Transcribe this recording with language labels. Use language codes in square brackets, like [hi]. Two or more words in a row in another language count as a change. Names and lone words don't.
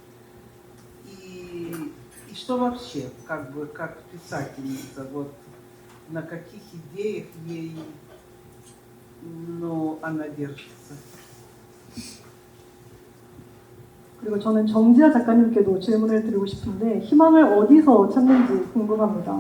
[ru] И что вообще, как писательница, вот на каких идеях ей, она держится? [ko] 그리고 저는 정지아 작가님께도 질문을 드리고 싶은데 희망을 어디서 찾는지 궁금합니다.